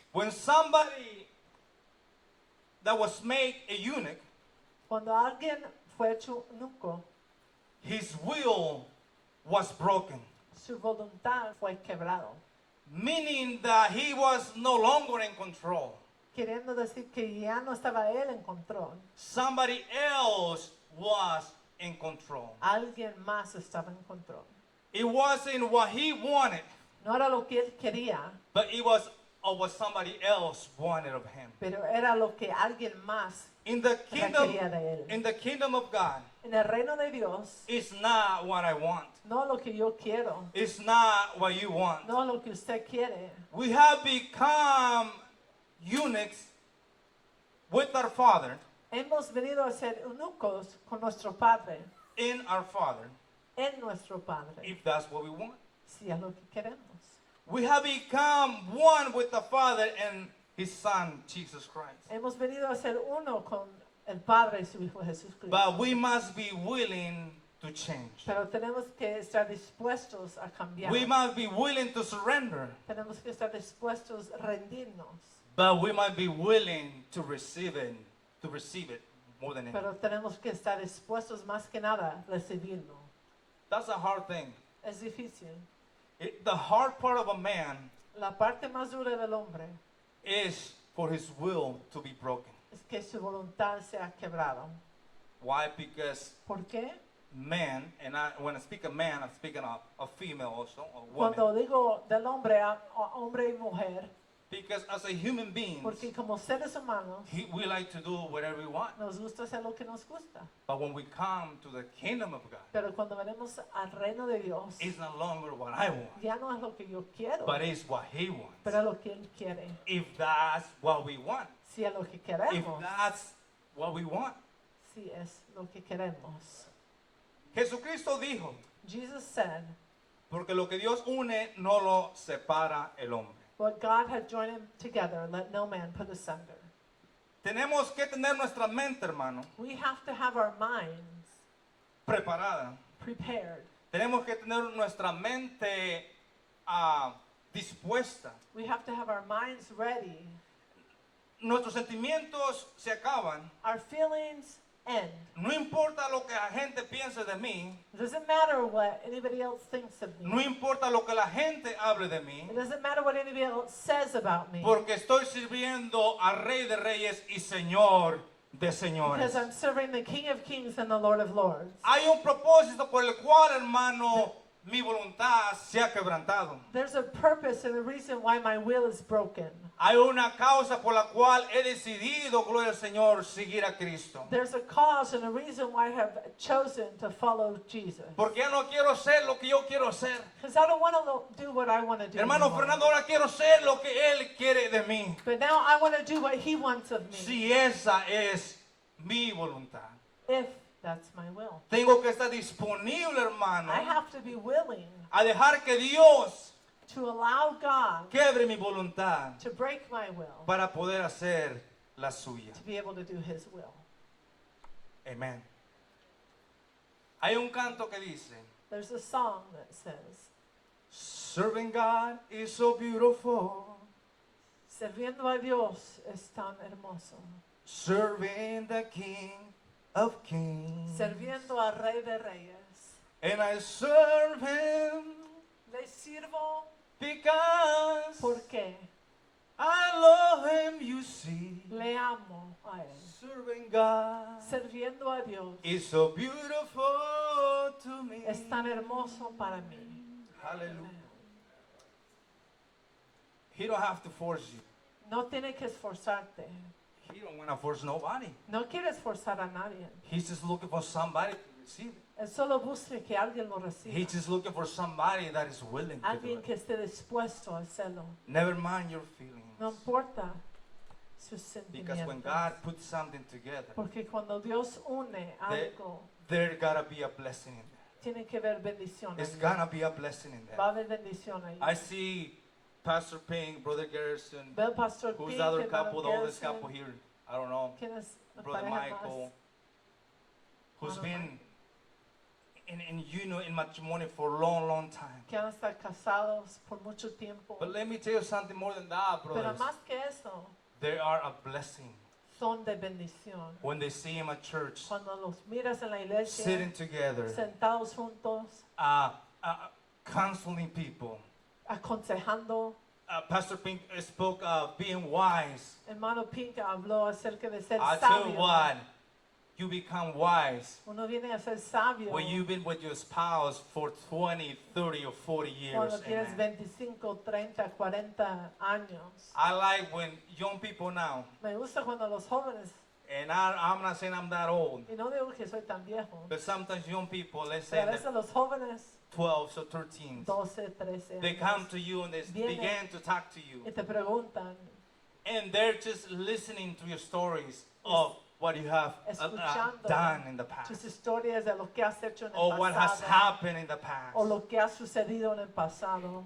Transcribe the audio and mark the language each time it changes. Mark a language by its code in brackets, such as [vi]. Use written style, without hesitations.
[en] When somebody that was made a eunuch, [es] Cuando alguien fue hecho eunuco, [en] his will was broken, [es] su voluntad fue quebrado, [en] meaning that he was no longer in control. [es] queriendo decir que ya no estaba él en control. [en] Somebody else was in control. [es] Alguien más estaba en control. [en] It wasn't what he wanted, [es] No era lo que él quería, [en] but it was what somebody else wanted of him. [es] pero era lo que alguien más [en] In the kingdom, [es] requería de él. [en] in the kingdom of God, [es] En el reino de Dios, [en] it's not what I want. [es] no lo que yo quiero, [en] It's not what you want. [es] no lo que usted quiere. [en] We have become eunuchs with our Father, [es] Hemos venido a ser eunucos con nuestro Padre, [en] in our Father, [es] en nuestro Padre, [en] if that's what we want. [es] si es lo que queremos. [en] We have become one with the Father and His Son, Jesus Christ. [es] Hemos venido a ser uno con el Padre y su Hijo Jesucristo. [en] But we must be willing to change. [es] Pero tenemos que estar dispuestos a cambiar. [en] We must be willing to surrender. [es] Tenemos que estar dispuestos a rendirnos. [en] But we might be willing to receive it more than anything. [es] Pero tenemos que estar dispuestos más que nada a recibirlo. [en] That's a hard thing. [es] Es difícil. [en] The hard part of a man [es] La parte más dura del hombre [en] is for his will to be broken. [es] es que su voluntad sea quebrada. [en] Why? Because [es] ¿Por qué? [en] man, and when I speak of man, I'm speaking of a female also, a [es] Cuando [en] woman. [es] digo del hombre a hombre y mujer, [en] Because as a human being, [es] porque como seres humanos [en] we like to do whatever we want. [es] nos gusta hacer lo que nos gusta. [en] But when we come to the kingdom of God, [es] Pero cuando venimos al reino de Dios, [en] it's no longer what I want, [es] ya no es lo que yo quiero, [en] but it's what He wants. [es] pero es lo que Él quiere. [en] If that's what we want, [es] Si es lo que [en] if [es] queremos, [en] that's what we want. [es] si es lo que queremos. Jesucristo dijo, [en] Jesus said, [es] porque lo que Dios une no lo separa el hombre. [en] what God had joined him together, let no man put asunder. [es] Tenemos que tener nuestra mente, hermano, [en] We have to have our minds [es] preparada. [en] prepared. [es] Tenemos que tener nuestra mente dispuesta. [en] We have to have our minds ready. [es] Nuestros sentimientos se acaban [en] Our feelings end. [es] No importa lo que la gente piense de mí. [en] It doesn't matter what anybody else thinks of me. [es] No importa lo que la gente hable de mí. [en] It doesn't matter what anybody else says about me. [es] Porque estoy sirviendo al Rey de Reyes y Señor de [en] Because [es] Señores. [en] I'm serving the King of Kings and the Lord of Lords. [es] Hay un propósito por el cual, hermano, mi voluntad se ha quebrantado. [en] There's a purpose and a reason why my will is broken. [es] Hay una causa por la cual he decidido, gloria al Señor, seguir a Cristo. [en] There's a cause and a reason why I have chosen to follow Jesus. [es] Porque ya no quiero ser lo que yo quiero ser. [en] Because I don't want to do what I want to do. [es] Hermano [en] anymore. [es] Fernando, ahora quiero ser lo que Él quiere de mí. [en] But now I want to do what He wants of me. [es] Si esa es mi voluntad. [en] If that's my will. [es] Tengo que estar disponible, hermano, [en] I have to be willing [es] a dejar que Dios [en] to allow God [es] quiebre mi voluntad [en] to break my will [es] para poder hacer la suya. [en] to be able to do His will. [es] Amén. Hay un canto que dice, [en] There's a song that says, Serving God is so beautiful, [es] Serviendo a Dios es tan hermoso. [en] serving the King of Kings. [es] Serviendo al Rey de Reyes. [en] And I serve Him [es] Le sirvo [en] because [es] porque [en] I love Him, you see. [es] le amo a Él. [en] Serving God [es] Serviendo a Dios [en] is so beautiful to me. [es] es tan hermoso para mí. [en] Hallelujah. He don't have to force you. [es] No tiene que esforzarte. [en] He don't want to force nobody. [es] No quiere esforzar a nadie. [en] He's just looking for somebody to receive it. [es] Él solo busca que alguien lo reciba. [en] He's just looking for somebody that is willing to do [es] Alguien [en] it. [es] que esté dispuesto a hacerlo. [en] Never mind your feelings. [es] No importa sus [en] Because when [es] sentimientos. [en] God puts something together, [es] Porque cuando Dios une algo, [en] there gotta be a blessing in there. [es] tiene que haber bendición. [en] It's [es] ahí. [en] gonna be a blessing in [es] Va a [en] there. [es] haber bendición ahí. [en] I see Pastor Pink, Brother Garrison, [es] Ve al pastor [en] who's [es] Pink, [en] the other [es] hermano [en] couple, the oldest [es] Garrison. [en] couple here? I don't know. [es] ¿Quién es la [en] Brother [es] pareja [en] Michael, who's Brother been in matrimony for a long, long time. [es] que han estado casados por mucho tiempo? [en] But let me tell you something more than that, [es] Pero [en] brothers. [es] más que eso, [en] They are a blessing [es] son de bendición. [en] when they see him at church, [es] Cuando los miras en la iglesia, [en] sitting together, [es] sentados juntos, [en] counseling people. [es] aconsejando. [en] Pastor Pink spoke of being wise. [es] Hermano Pink habló acerca de ser [en] I tell you [es] sabio. [en] what, you become wise [es] Uno viene a ser sabio [en] when you've been with your spouse for 20, 30, or 40 years. [es] cuando tienes [en] Amen. [es] 25, 30, 40 años. [en] I like when young people now, [es] Me gusta cuando los jóvenes, [en] and I'm not saying I'm that old, [es] y no digo que soy tan viejo, [en] but sometimes young people, let's say [es] pero a [en] they're [es] veces los jóvenes, [en] 12 or 13, [es] 12, 13 [en] they [es] años, [en] come to you and they [es] Vienen [en] begin to talk to you. [es] y te preguntan, [en] And they're just listening to your stories of what you have [es] escuchando [en] done in the past, [es] tus historias de lo que has hecho en el [en] or what has [es] pasado, [en] happened in the past. [es] o lo que ha sucedido en el pasado.